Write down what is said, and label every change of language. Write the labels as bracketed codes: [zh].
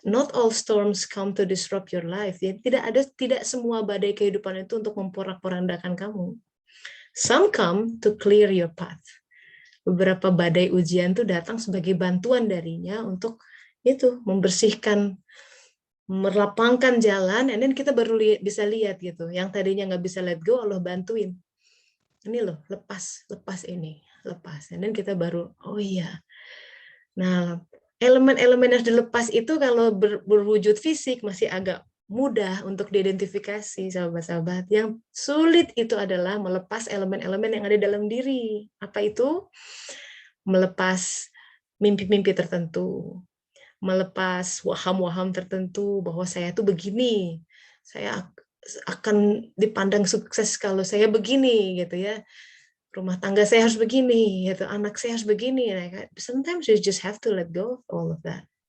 [en] Not all storms come to disrupt your life. [id] Ya, tidak semua badai kehidupan itu untuk memporak-porandakan kamu. [en] Some come to clear your path. [id] Beberapa badai ujian itu datang sebagai bantuan darinya untuk itu membersihkan, melapangkan jalan, [en] and then [id] kita baru bisa lihat gitu. Yang tadinya nggak bisa [en] let go, [id] Allah bantuin. Ini loh, lepas ini, lepas. [en] And then [id] kita baru, oh iya. Nah, elemen-elemen yang dilepas itu kalau berwujud fisik masih agak mudah untuk diidentifikasi, sahabat-sahabat. Yang sulit itu adalah melepas elemen-elemen yang ada dalam diri. Apa itu? Melepas mimpi-mimpi tertentu, melepas waham-waham tertentu bahwa saya tuh begini, saya akan dipandang sukses kalau saya begini, gitu ya. Rumah tangga saya harus begini, gitu. Anak saya harus begini. [en] Sometimes you just have to let go of all of that.